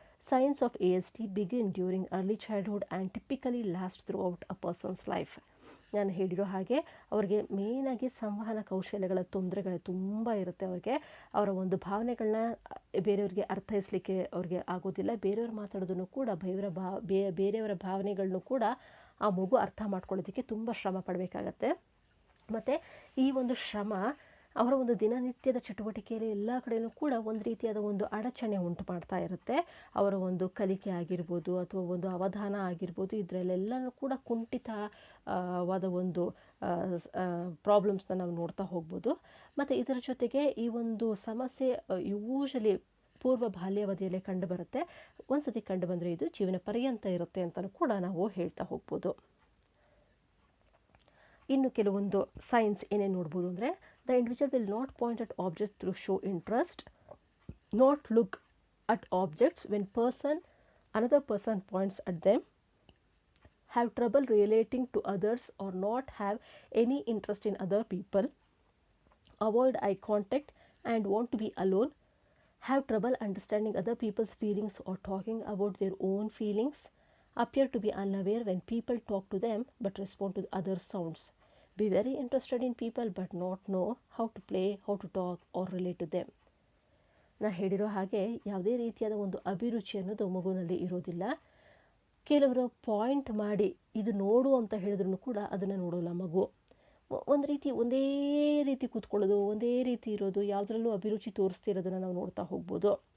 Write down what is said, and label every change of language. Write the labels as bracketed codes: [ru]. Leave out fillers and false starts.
[en] Signs of ASD begin during early childhood and typically last throughout a person's life. [kn] ನಾನು ಹೇಳಿರೋ ಹಾಗೆ ಅವ್ರಿಗೆ ಮೇಯ್ನಾಗಿ ಸಂವಹನ ಕೌಶಲ್ಯಗಳ ತೊಂದರೆಗಳು ತುಂಬ ಇರುತ್ತೆ. ಅವರ ಒಂದು ಭಾವನೆಗಳನ್ನ ಬೇರೆಯವ್ರಿಗೆ ಅರ್ಥೈಸಲಿಕ್ಕೆ ಅವ್ರಿಗೆ ಆಗೋದಿಲ್ಲ. ಬೇರೆಯವ್ರು ಮಾತಾಡೋದನ್ನು ಕೂಡ ಬೇರೆಯವರ ಭಾವನೆಗಳನ್ನು ಕೂಡ ಆ ಮಗು ಅರ್ಥ ಮಾಡ್ಕೊಳ್ಳೋದಕ್ಕೆ ತುಂಬ ಶ್ರಮ ಪಡಬೇಕಾಗತ್ತೆ. ಮತ್ತು ಈ ಒಂದು ಶ್ರಮ ಅವರ ಒಂದು ದಿನನಿತ್ಯದ ಚಟುವಟಿಕೆಯಲ್ಲಿ ಎಲ್ಲ ಕಡೆಯೂ ಕೂಡ ಒಂದು ರೀತಿಯಾದ ಒಂದು ಅಡಚಣೆ ಉಂಟು ಮಾಡ್ತಾ ಇರುತ್ತೆ. ಅವರ ಒಂದು ಕಲಿಕೆ ಆಗಿರ್ಬೋದು ಅಥವಾ ಒಂದು ಅವಧಾನ ಆಗಿರ್ಬೋದು, ಇದರಲ್ಲೆಲ್ಲನೂ ಕೂಡ ಕುಂಠಿತವಾದ ಒಂದು ಪ್ರಾಬ್ಲಮ್ಸ್ನ ನಾವು ನೋಡ್ತಾ ಹೋಗ್ಬೋದು. ಮತ್ತು ಇದರ ಜೊತೆಗೆ ಈ ಒಂದು ಸಮಸ್ಯೆ ಯೂಶಲಿ ಪೂರ್ವ ಬಾಲ್ಯಾವಧಿಯಲ್ಲೇ ಕಂಡುಬರುತ್ತೆ. ಒಂದು ಸತಿ ಕಂಡು ಬಂದರೆ ಇದು ಜೀವನ ಪರ್ಯಂತ ಇರುತ್ತೆ ಅಂತಲೂ ಕೂಡ ನಾವು ಹೇಳ್ತಾ ಹೋಗ್ಬೋದು. ಇನ್ನು ಕೆಲವೊಂದು ಸೈನ್ಸ್ ಏನೇನು ನೋಡ್ಬೋದು ಅಂದರೆ, [en] The individual will not point at objects through show interest, not look at objects when another person points at them, have trouble relating to others or not have any interest in other people, avoid eye contact and want to be alone, have trouble understanding other people's feelings or talking about their own feelings, appear to be unaware when people talk to them but respond to other sounds, be very interested in people but not know how to play, how to talk or relate to them. [kn] ನಾ ಹೇಳಿರೋ ಹಾಗೆ ಯಾವುದೇ ರೀತಿಯಾದ ಒಂದು ಅಭಿರುಚಿ ಅನ್ನೋದು ಮಗುವಿನಲ್ಲಿ ಇರೋದಿಲ್ಲ. ಕೆಲವರು ಪಾಯಿಂಟ್ ಮಾಡಿ ಇದು ನೋಡು ಅಂತ ಹೇಳಿದ್ರು ಕೂಡ ಅದನ್ನು ನೋಡೋಲ್ಲ ಮಗು. ಒಂದೇ ರೀತಿ ಕೂತ್ಕೊಳ್ಳೋದು, ಒಂದೇ ರೀತಿ ಇರೋದು, ಯಾವುದರಲ್ಲೂ ಅಭಿರುಚಿ ತೋರಿಸ್ತಿರೋದನ್ನು ನಾವು ನೋಡ್ತಾ ಹೋಗ್ಬೋದು.